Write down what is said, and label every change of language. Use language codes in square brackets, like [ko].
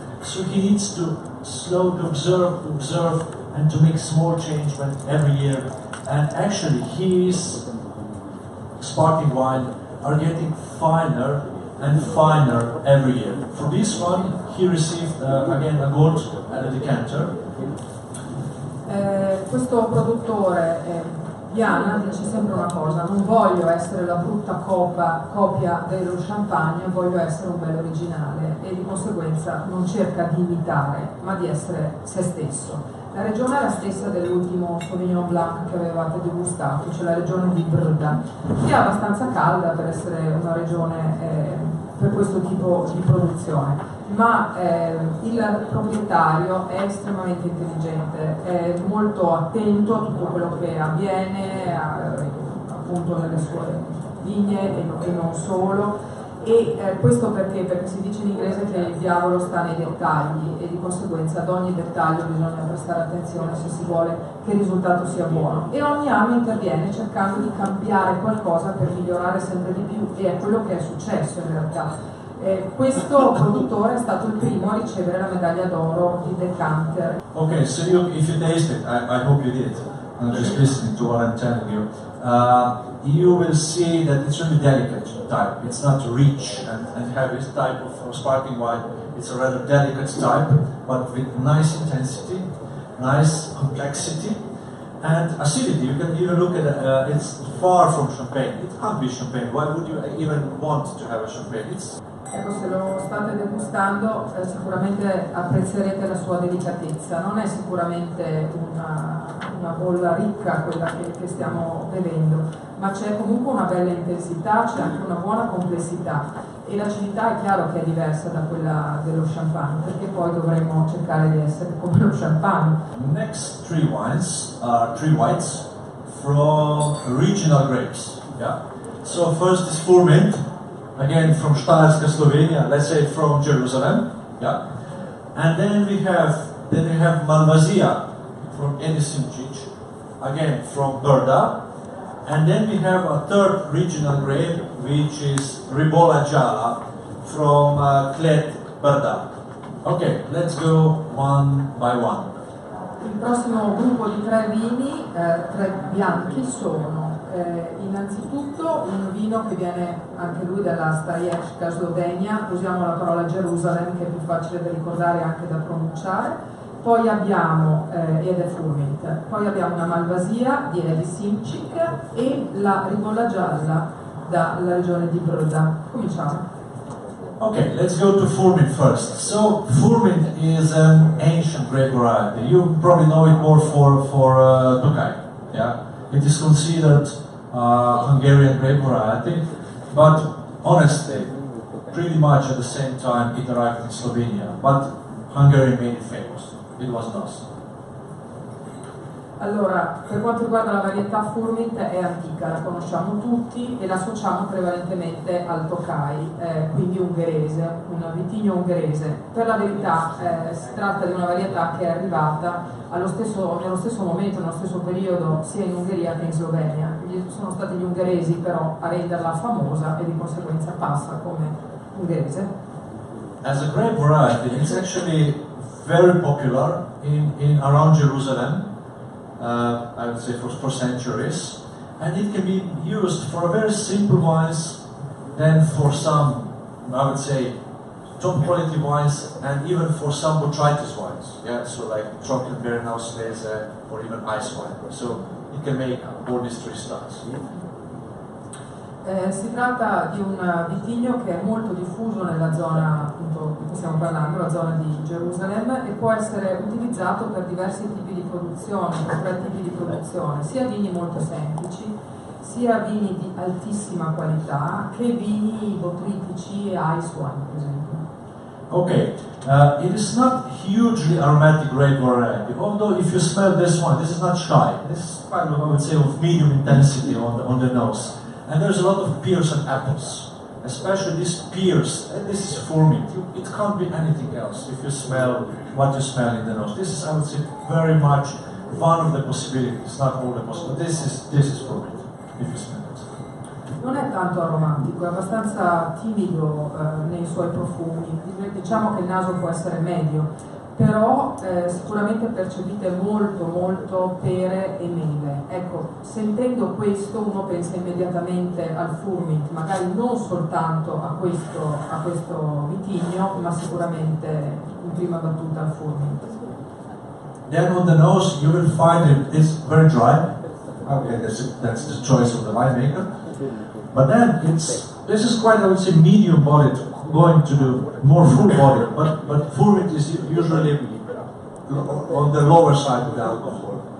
[en] So he needs to slowly observe, and to make small change every year. And actually, his sparkling wine are getting finer and finer every year. For this one, he received again a gold and a decanter. [it] Questo produttore Viana dice sempre una cosa: non voglio essere la brutta copia dello champagne, voglio essere un bel originale, e di conseguenza non cerca di imitare, ma di essere se stesso. La regione è la stessa dell'ultimo Sauvignon Blanc che avevate degustato, cioè la regione di Brda, che è abbastanza calda per essere una regione per questo tipo di produzione. Ma il proprietario è estremamente intelligente, è molto attento a tutto quello che avviene appunto nelle sue vigne e non solo, e questo perché si dice in inglese che il diavolo sta nei dettagli, e di conseguenza ad ogni dettaglio bisogna prestare attenzione se si vuole che il risultato sia buono, e ogni anno interviene cercando di cambiare qualcosa per migliorare sempre di più, e è quello che è successo in realtà. Questo produttore è stato il primo a ricevere la medaglia d'oro di Decanter. [en] Okay, so if you taste it, I hope you did. I'm just listening to what I'm telling you. You will see that it's really delicate type. It's not rich and heavy type of sparkling wine. It's a rather delicate type, but with nice intensity, nice complexity, and acidity. You can even look at it's far from champagne. It can't be champagne. Why would you even want to have a champagne? [it] Ecco, se lo state degustando sicuramente apprezzerete la sua delicatezza. Non è sicuramente una bolla ricca quella che stiamo bevendo, ma c'è comunque una bella intensità, c'è anche una buona complessità, e l'acidità è chiaro che è diversa da quella dello champagne, perché poi dovremo cercare di essere come lo champagne. [en] Next three wines are three whites from regional grapes. Yeah. So first is Furmint, again from Stárska, Slovenia, let's say from Jerusalem, yeah. And then we have Malvasia from Enisimčić, again from Brda. And then we have a third regional grape, which is Ribolla Gialla from Klet, Brda. Okay, let's go one by one. [it] Il prossimo gruppo di 3 vini, 3 bianchi, sono innanzitutto un vino che viene anche lui dalla Stariecka, Slovenia, usiamo la parola Gerusalem che è più facile da ricordare e anche da pronunciare. Poi abbiamo, ed è Furmint, poi abbiamo una Malvasia di Edi Simcik e la Ribolla Gialla dalla regione di Brda. Cominciamo. [en] Okay, let's go to Furmint first. So Furmint is an ancient grape variety. You probably know it more for Tokaj. Yeah, it is considered Hungarian grape variety, but honestly, pretty much at the same time it arrived in Slovenia. But Hungary made it famous. It was us. [it] Allora, per quanto riguarda la varietà Furmint è antica, la conosciamo tutti e la associamo prevalentemente al Tokaj, quindi ungherese, un vitigno ungherese. Per la verità si tratta di una varietà che è arrivata nello stesso momento, nello stesso periodo, sia in Ungheria che in Slovenia. Sono stati gli ungheresi però a renderla famosa e di conseguenza passa come ungherese. [en] As a grape variety, it's actually very popular in around Jerusalem. I would say for centuries, and it can be used for a very simple wines, then for some, I would say, top quality wines, and even for some botrytis wines. Yeah, so like chocolate Berenhouse Lese or even ice wine. So it can make all these 3 styles. [it] Si tratta di un vitigno che è molto diffuso nella zona appunto di cui stiamo parlando, la zona di Gerusalemme, e può essere utilizzato per diversi tipi di produzione, per 3 tipi di produzione, sia vini molto semplici, sia vini di altissima qualità, che vini botritici e ice wine, per esempio. [en] Okay, it is not hugely aromatic grape variety, although if you smell this one, this is not shy. This is kind of, I would say, of medium intensity on the nose. And there's a lot of pears and apples, especially these pears, and this is Furmint. It can't be anything else if you smell what you smell in the nose. This is, I would say, very much one of the possibilities, not all the possibilities. This is Furmint, if you smell it. [it] Non è tanto aromatico, è abbastanza timido nei suoi profumi. Diciamo che il naso può essere medio, però sicuramente percepite molto pere e mele. Ecco, sentendo questo uno pensa immediatamente al Furmint, magari non soltanto a questo vitigno, ma sicuramente in prima battuta al Furmint. [en] Then on the nose you will find it's very dry. Okay, that's the choice of the winemaker. But then this is quite, I would say, medium bodied, going to the more full bodied, but Furmint is usually on the lower side of the alcohol.